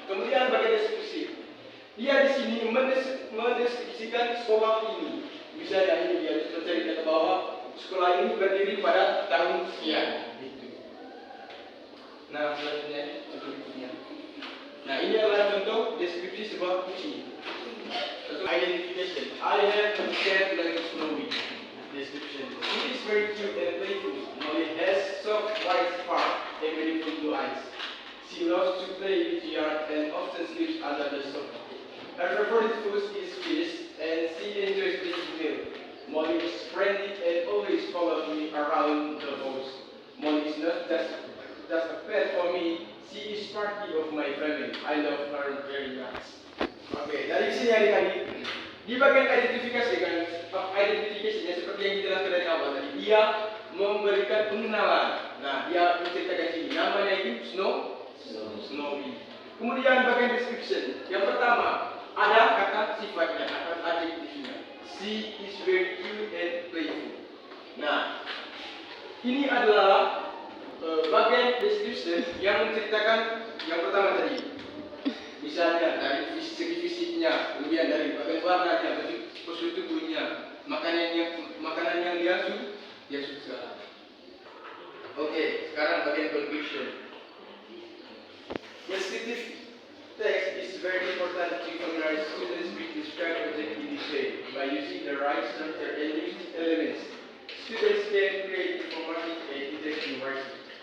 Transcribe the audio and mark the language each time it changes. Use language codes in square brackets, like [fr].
[id] Kemudian bagian deskripsi. Dia di sini mendeskripsikan sekolah ini. Misalnya ini dia bercerita bahwa sekolah ini berdiri pada tahun sekian. Nah, selanjutnya contoh berikutnya. Nah, ini adalah contoh deskripsi sebuah kucing. [en] Contoh identification. I have a cat like a snowy. Description. It is very cute and playful. Molly has soft white fur and beautiful blue eyes. She loves to play with the yard and often sleeps under the sofa. Her favorite food is fish and she enjoys eating milk. Molly is friendly and always follows me around the house. Molly is not just a pet for me. She is part of my family. I love her very much. [id] Oke, dari sini adik-adik, di bagian identifikasi kan, identifikasinya seperti yang dijelaskan dari awal tadi, dia memberikan pengenalan. Nah, dia menceritakan sini, namanya itu Snowy. Kemudian bagian description, yang pertama ada kata sifatnya, kata adjektifnya. [en] She is very cute and playful. [id] Nah, ini adalah bagian description yang menceritakan yang pertama tadi. Misalnya dari segi fisiknya, kemudian dari bagian warnanya, postur tubuhnya, makanan yang dia suka. Oke, sekarang bagian conclusion. [en] Descriptive text is very important to familiarize students with described objectivity by using the right structure and using elements. Students can create informative and interactive writing.